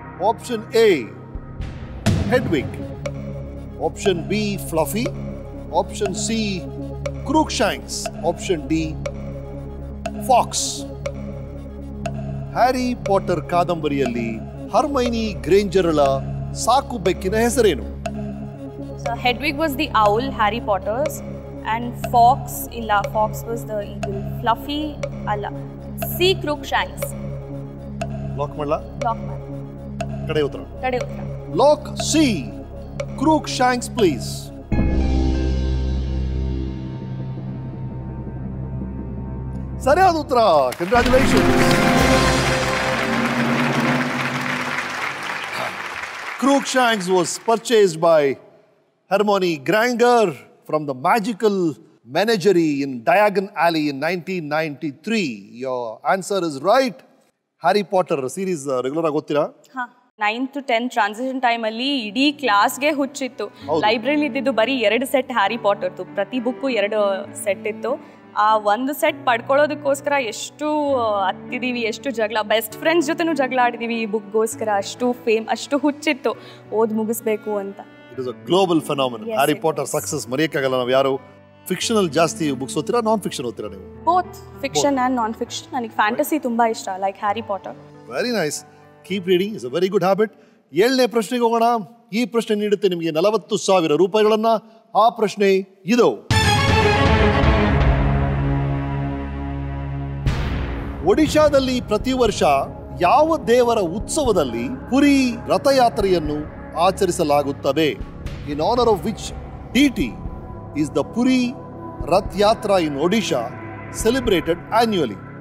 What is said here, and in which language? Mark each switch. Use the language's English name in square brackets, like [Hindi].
[English] Option A Hedwig, option B Fluffy, option C Crookshanks, option D Fawkes. [Kannada] Harry Potter ಕಾದಂಬರಿಯಲ್ಲಿ ಹರ್ಮೈನಿ ಗ್ರೇಂಜರ್ಳ ಸಾಕು ಬೆಕ್ಕಿನ ಹೆಸರೇನು? [English] So Hedwig was the owl, Harry Potter's, and Fox illa. Fox was the eagle. Fluffy alla. C Crookshanks. [Kannada] Lock madla? Lock mad. Kade uttara. Kade uttara. [English] Lock C Crookshanks, please. [Kannada] ಸರಿಯಾದ ಉತ್ತರ. Congratulations. [English] Crookshanks was purchased by Hermione Granger from the magical menagerie in Diagon Alley in 1993. Your answer is right. Harry Potter series regular [Kannada] ಆಗಿ ಓದ್ತೀರಾ? 9th to 10th transition ಟೈಮಲ್ಲಿ ಇಡೀ ಕ್ಲಾಸ್ಗೆ ಹುಚ್ಚಿತ್ತು. ಲೈಬ್ರರಿಲಿ ಇದ್ದಿದ್ದು ಬರೀ 2 set Harry ಪಾಟರ್ದು. ಪ್ರತಿ ಬುಕ್ಕು 2 ಸೆಟ್ ಇತ್ತು. ಆ ಒಂದು ಸೆಟ್ ಪಡ್ಕೊಳ್ಳೋದಕ್ಕೋಸ್ಕರ ಎಷ್ಟು ಹತ್ತಿದೀವಿ, ಎಷ್ಟು ಜಗಳ, ಬೆಸ್ಟ್ ಫ್ರೆಂಡ್ಸ್ ಜೊತೆನೂ ಜಗಳ ಆಡಿದೀವಿ ಈ ಬುಕ್ಗೋಸ್ಕರ. ಅಷ್ಟು ಹುಚ್ಚಿತ್ತು ಓದ್ ಮುಗಿಸ್ಬೇಕು ಅಂತ. [English] It is a global phenomenon. [Kannada] Harry Potter success ಮರೆಯಕ್ಕಾಗಲ್ಲ. ನಾವು ಯಾರು ಫಿಕ್ಷನಲ್ ಜಾಸ್ತಿ ಬುಕ್ಸ್ ಓದ್ತೀರಾ, ನಾನ್ ಫಿಕ್ಷನ್ ಓದ್ತೀರಾ ನೀವು? [English] Both fiction and non fiction. [Kannada] ನನಗೆ ಫ್ಯಾಂಟಸಿ ತುಂಬಾ ಇಷ್ಟ, like Harry Potter. [English] Very nice. Keep reading is a very good habit. [Kannada] 7ನೇ ಪ್ರಶ್ನೆಗೆ ಹೋಗೋಣ. ಈ ಪ್ರಶ್ನೆ ನೀಡುತ್ತೆ ನಿಮಗೆ 40,000 ರೂಪಾಯಿಗಳನ್ನ. ಆ ಪ್ರಶ್ನೆ ಇದು: ಒಡಿಶಾದಲ್ಲಿ ಪ್ರತಿ ವರ್ಷ ಯಾವ ದೇವರ ಉತ್ಸವದಲ್ಲಿ ಪುರಿ ರಥಯಾತ್ರೆಯನ್ನು ಆಚರಿಸಲಾಗುತ್ತದೆ? [English] In honour of which deity is the Puri Rath Yatra in Odisha celebrated annually?